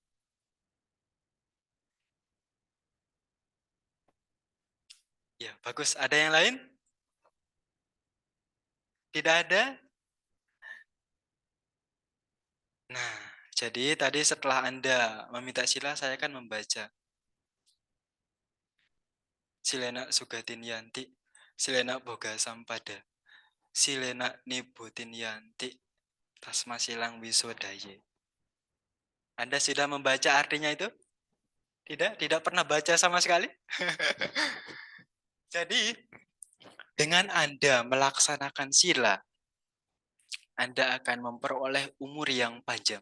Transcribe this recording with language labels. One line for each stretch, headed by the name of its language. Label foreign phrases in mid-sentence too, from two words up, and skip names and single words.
Indonesian: Ya, bagus. Ada yang lain? Tidak ada? Nah, jadi tadi setelah Anda meminta sila, saya akan membaca.
Pali: Silena sugatin yanti, silena boga sampada, silena nibutin yanti, tasma silang wisodaye.
Indonesian: Anda sudah membaca artinya itu? Tidak? Tidak pernah baca sama sekali? Jadi, dengan Anda melaksanakan sila, Anda akan memperoleh umur yang panjang.